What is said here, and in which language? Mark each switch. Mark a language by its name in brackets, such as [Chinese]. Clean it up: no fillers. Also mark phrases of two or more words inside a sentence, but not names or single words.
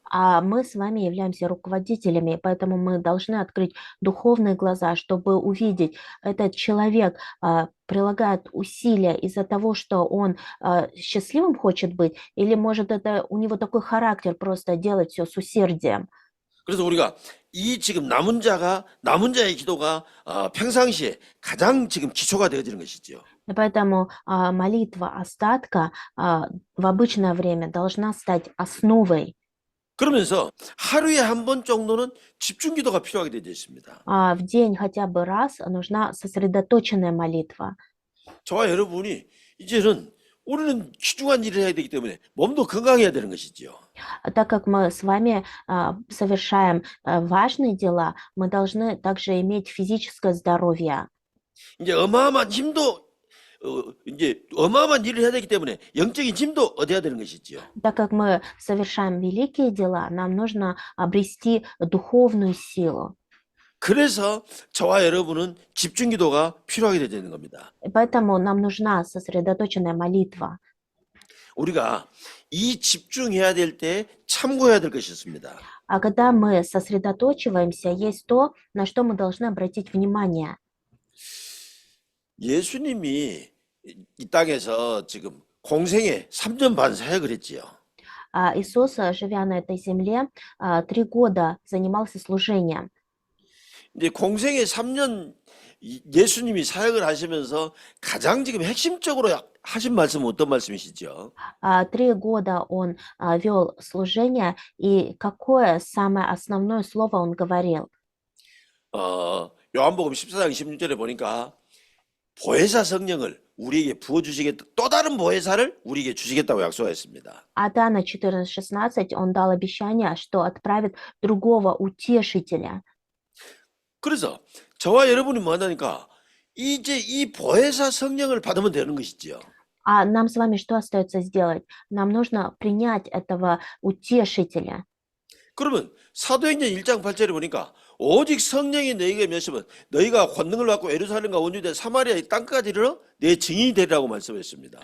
[Russian] А мы с вами являемся руководителями, поэтому мы должны открыть духовные глаза, чтобы увидеть, этот человек прилагает усилия из-за того, что он счастливым хочет быть, или может это у него такой характер просто делать все с усердием. [Korean] 그래서 우리가 이 지금 남은 자의 기도가 평상시에 가장 지금 기초가 되어지는 것이지요. [Russian] И поэтому молитва остатка в обычное время должна стать основой. [Korean] 그러면서 하루에 한 번 정도는 집중 기도가 필요하게 되어 있습니다. [Russian] В день хотя бы раз нужна сосредоточенная молитва. [Korean] 저와 여러분이 이제는 우리는 귀중한 일을 해야 되기 때문에 몸도 건강해야 되는 것이지요. [Russian] Так как мы с вами совершаем важные дела, мы должны также иметь физическое здоровье. [Korean] 이제 어마어마한 일을 해야 되기 때문에 영적인 힘도 얻어야 되는 것이지요. [Russian] Так как мы совершаем великие дела, нам нужно обрести духовную силу. [Korean] 그래서 저와 여러분은 집중 기도가 필요하게 되는 겁니다. [Russian] И поэтому нам нужна сосредоточенная молитва. [Korean] 우리가 이 집중해야 될 때 참고해야 될 것이 있습니다. [Russian] А когда мы сосредоточиваемся, есть то, на что мы должны обратить внимание. [Korean] 예수님이 이 땅에서 지금 공생애 3년 반 사역을 했지요. [Russian] Иисус, живя на этой земле, 3 года занимался служением. [Korean] 이제 공생애 3년 예수님이 사역을 하시면서 가장 지금 핵심적으로 하신 말씀은 어떤 말씀이시죠? [Russian] 3 года он вел служение, и какое самое основное слово он говорил? [Korean] 요한복음 14장 16절에 보니까 보혜사 성령을 우리에게 부어주시겠다. 또 다른 보혜사를 우리에게 주시겠다고 약속하였습니다. [Russian] А Иоанна 14:16 он дал обещание, что отправит другого утешителя. [Korean] 그래서 저와 여러분이 뭐 하니까 이제 이 보혜사 성령을 받으면 되는 것이지요. [Russian] А нам с вами что остается сделать? Нам нужно принять этого утешителя. [Korean] 그러면 사도행전 1장 8절에 보니까 오직 성령이 너희에게 임하시면 너희가 권능을 받고 예루살렘과 온 유대 사마리아의 땅까지 이르러 내 증인이 되리라고 말씀했습니다.